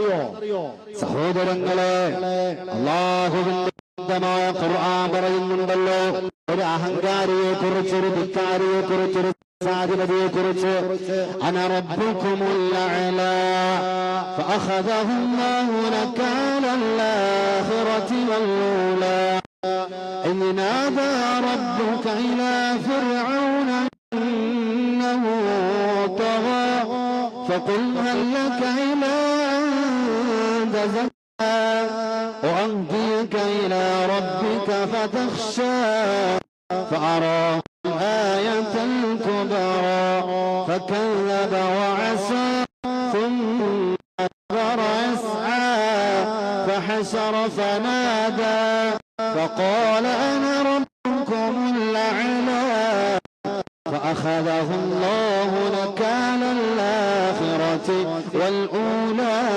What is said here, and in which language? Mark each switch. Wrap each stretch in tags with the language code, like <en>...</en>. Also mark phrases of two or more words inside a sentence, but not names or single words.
<ml>സഹോദരങ്ങളെ, അല്ലാഹുവിന്റെ ഖുർആൻ പറയുന്നുണ്ടല്ലോ, ഒരു അഹങ്കാരിയെ കുറിച്ച്, ഒരു ധിക്കാരിയെ കുറിച്ച്, ഒരു സാധിപതിയെ കുറിച്ച്,</ml> <ar>أنا ربكم الأعلى فأخذه الله نكال الآخرة والأولى إذ نادى ربك إلى فرعون إنه طغى فقل هل لك إلى أن تزكى وأهديك إلى ربك فتخشى فأراه الآية الكبرى فكذب وعصى ثم أدبر يسعى فحشر فنادى فقال أنا ربكم الأعلى فأخذه الله نكال الآخرة والأولى.</ar>